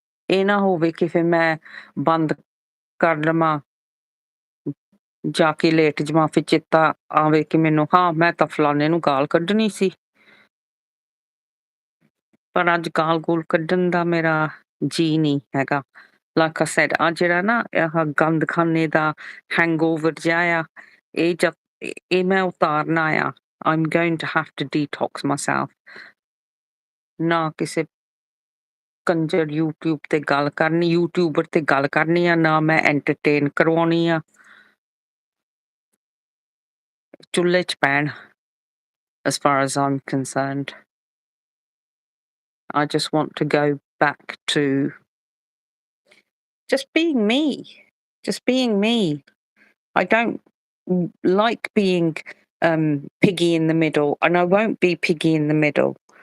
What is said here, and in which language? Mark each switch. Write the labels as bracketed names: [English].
[Punjabi] ਇਹ ਨਾ ਹੋਵੇ ਕਿ ਫਿਰ ਮੈਂ ਬੰਦ ਕਰ ਲਵਾਂ, ਜਾ ਕੇ ਲੇਟ ਜਾਵਾਂ, ਫਿਰ ਚੇਤਾ ਆਵੇ ਕਿ ਮੈਨੂੰ ਮੈਂ ਤਾਂ ਫਲਾਣੇ ਨੂੰ ਗਾਲ ਕੱਢਣੀ ਸੀ। ਪਰ ਅੱਜ ਗਾਲ ਗੂਲ ਕੱਢਣ ਦਾ ਮੇਰਾ ਜੀ ਨਹੀਂ ਹੈਗਾ। [English] Like I said, [Punjabi] ਆ ਜਿਹੜਾ ਨਾ ਆਹ ਗੰਦਖਾਨੇ ਦਾ ਹੈਂਗਓਵਰ ਜਿਹਾ ਆ, ਇਹ ਮੈਂ ਉਤਾਰਨਾ ਆ। [English] I'm going to have to detox myself. [Punjabi] ਨਾ ਕਿਸੇ ਕੰਜਰ ਯੂਟਿਊਬ ਤੇ ਗੱਲ ਕਰਨੀ, ਯੂਟਿਊਬਰ ਤੇ ਗੱਲ ਕਰਨੀ ਆ, ਨਾ ਮੈਂ ਐਂਟਰਟੇਨ ਕਰਵਾਉਣੀ ਆ। ਚੁੱਲ੍ਹੇ 'ਚ ਪੈਣ [English] as far as I'm concerned. I just want to go back to just being me. Just being me. I don't like being piggy in the middle, and I won't be piggy in the middle.